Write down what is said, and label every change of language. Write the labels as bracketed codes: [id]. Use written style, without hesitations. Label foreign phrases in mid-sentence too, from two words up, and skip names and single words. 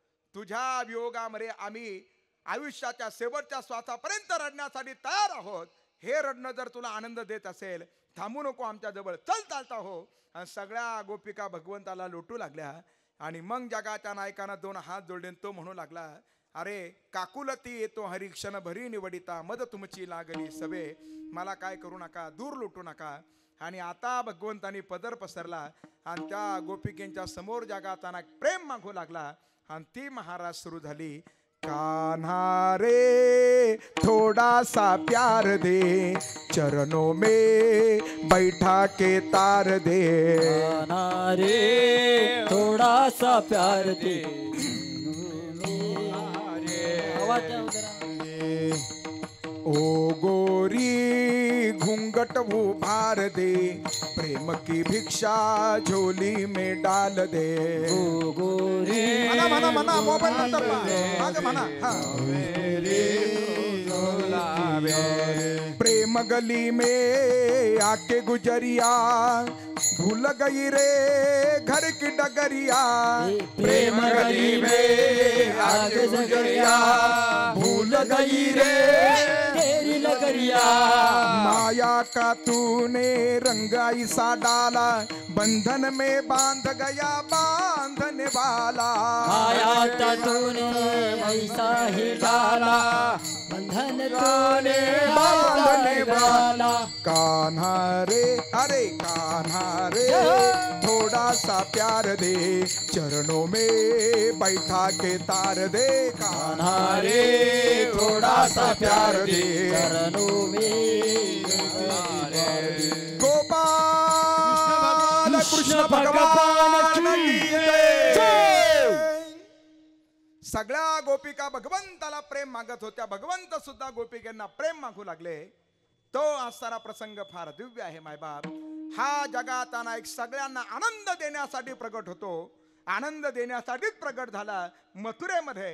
[mr] तुझ्या वियोगामध्ये आम्ही आयुष्याच्या शेवटच्या श्वासापर्यंत रडण्यासाठी तयार आहोत. हे रडणं जर तुला आनंद देत असेल, थांबू नको आमच्या जवळ, चल चालता हो. आणि सगळ्या गोपिका भगवंताला लोटू लागल्या. आणि मग जगाच्या नायकानं 2 हात जोडले. तो म्हणू लागला, अरे काकुलती येतो हरी क्षण भरी निवडिता, मद तुमची लागली सवे, मला काय करू नका, दूर लोटू नका. आणि आता भगवंतानी पदर पसरला आणि त्या गोपिकेंच्या समोर जगाताना प्रेम मागू लागला. आणि ती महाराज सुरू झाली, [hi] कान्हा रे थोड़ा सा प्यार दे, चरणों में बैठा के तार दे, कान्हा रे थोड़ा सा प्यार दे. [mr] आवाज द्या जरा. [hi] ओ गोरी घूंघट उभार दे, प्रेम की भिक्षा झोली में डाल दे. ओ गोरी [mr] म्हणा म्हणा म्हणा, मोबाईल नंतर माझं म्हणा. [hi] प्रेम गली में आके गुजरिया, भूल गई रे घर की डगरिया. प्रेम गली में आके गुजरिया, भूल गई रे तेरी लगरिया. माया का तूने रंग ऐसा डाला, बंधन में बांध गया बांधने वाला. माया का तूने ऐसा ही डाला, बंधन तूने बांधने वाला. कान्हा रे अरे कान्हा रे थोड़ा सा प्यार दे, चरणों में बैठा के तार दे. कान्हा रे थोड़ा सा प्यार दे, चरणों में गोपाल कृष्ण भगवान की जय. [mr] सगळ्या गोपिका भगवंताला प्रेम मागत होत्या. भगवंत सुद्धा गोपिकांना प्रेम मागू लागले. तो असणारा प्रसंग फार दिव्य आहे मायबाप. हा जगाताना एक सगळ्यांना आनंद देण्यासाठी प्रगट होतो. आनंद देण्यासाठीच प्रगट झाला मथुरेमध्ये.